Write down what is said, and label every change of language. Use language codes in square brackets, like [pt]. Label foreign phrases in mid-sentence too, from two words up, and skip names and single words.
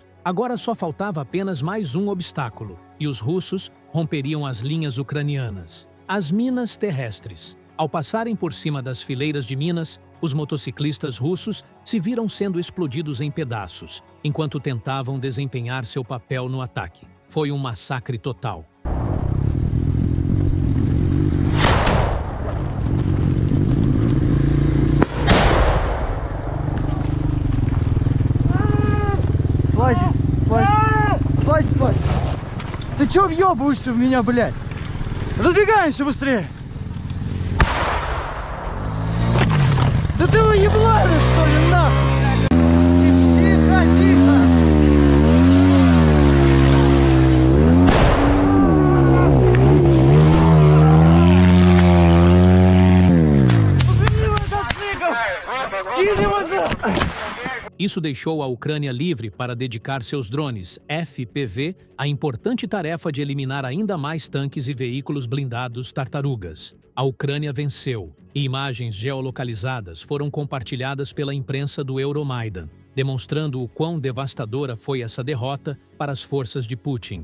[pt] Agora só faltava apenas mais um obstáculo, e os russos romperiam as linhas ucranianas. As minas terrestres. Ao passarem por cima das fileiras de minas, os motociclistas russos se viram sendo explodidos em pedaços, enquanto tentavam desempenhar seu papel no ataque. Foi um massacre total. [ru] Слазь. Ты чё въёбываешься в меня, блядь? Разбегаемся быстрее. Да ты выеблаешь, что ли, нахуй? Тихо. Скинь его, нахуй! [pt] Isso deixou a Ucrânia livre para dedicar seus drones FPV à importante tarefa de eliminar ainda mais tanques e veículos blindados tartarugas. A Ucrânia venceu, e imagens geolocalizadas foram compartilhadas pela imprensa do Euromaidan, demonstrando o quão devastadora foi essa derrota para as forças de Putin.